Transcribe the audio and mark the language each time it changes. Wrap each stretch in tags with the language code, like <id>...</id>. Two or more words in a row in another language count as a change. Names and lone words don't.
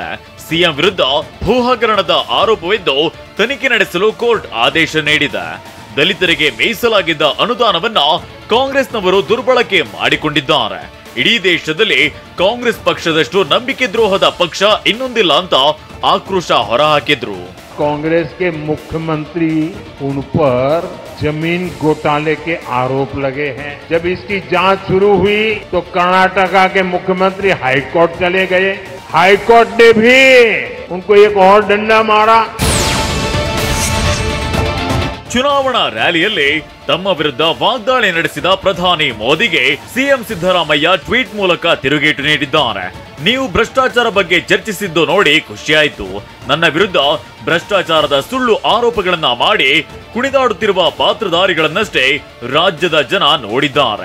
<kn>ಸಿಎಂ ವಿರುದ್ಧ ಭೂ ಹಗರಣದ ಆರೋಪವಿದ್ದು ತನಿಖೆ ನಡೆಸಲು ಕೋರ್ಟ್ ಆದೇಶ ನೀಡಿದೆ. ದಲಿತರಿಗೆ ಮೀಸಲಾಗಿದ್ದ ಅನುದಾನವನ್ನ ಕಾಂಗ್ರೆಸ್ನವರು ದುರ್ಬಳಕೆ ಮಾಡಿಕೊಂಡಿದ್ದಾರೆ. ಇಡೀ ದೇಶದಲ್ಲಿ ಕಾಂಗ್ರೆಸ್ ಪಕ್ಷದಷ್ಟು ನಂಬಿಕೆ ದ್ರೋಹದ ಪಕ್ಷ ಇನ್ನೊಂದಿಲ್ಲ ಅಂತ ಆಕ್ರೋಶ ಹೊರಹಾಕಿದ್ರು.</kn> <hi>कांग्रेस के मुख्यमंत्री उन पर जमीन घोटाले के आरोप लगे हैं. जब इसकी जांच शुरू हुई तो कर्नाटका के मुख्यमंत्री हाईकोर्ट चले गए. हाईकोर्ट ने भी उनको एक और डंडा मारा.</hi> <kn>ಚುನಾವಣಾ ರ್ಯಾಲಿಯಲ್ಲಿ ತಮ್ಮ ವಿರುದ್ಧ ವಾಗ್ದಾಳಿ ನಡೆಸಿದ ಪ್ರಧಾನಿ ಮೋದಿಗೆ ಸಿಎಂ ಸಿದ್ದರಾಮಯ್ಯ ಟ್ವೀಟ್ ಮೂಲಕ ತಿರುಗೇಟು ನೀಡಿದ್ದಾರೆ. ನೀವು ಭ್ರಷ್ಟಾಚಾರ ಬಗ್ಗೆ ಚರ್ಚಿಸಿದ್ದು ನೋಡಿ ಖುಷಿಯಾಯಿತು. ನನ್ನ ವಿರುದ್ಧ ಭ್ರಷ್ಟಾಚಾರದ ಸುಳ್ಳು ಆರೋಪಗಳನ್ನ ಮಾಡಿ ಕುಣಿದಾಡುತ್ತಿರುವ ಪಾತ್ರಧಾರಿಗಳನ್ನಷ್ಟೇ ರಾಜ್ಯದ ಜನ ನೋಡಿದ್ದಾರೆ.</kn>